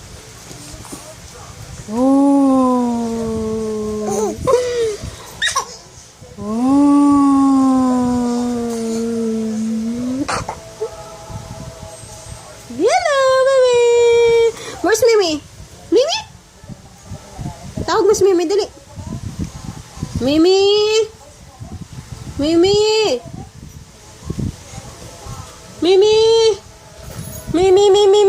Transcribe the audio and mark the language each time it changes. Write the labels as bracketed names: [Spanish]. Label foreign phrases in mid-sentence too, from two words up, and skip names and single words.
[English] Oh. Hello, baby. Where's Mimi? Mimi? [Filipino] Tawag mo si Mimi, dali. Mimi! Mimi! Mimi! Mimi!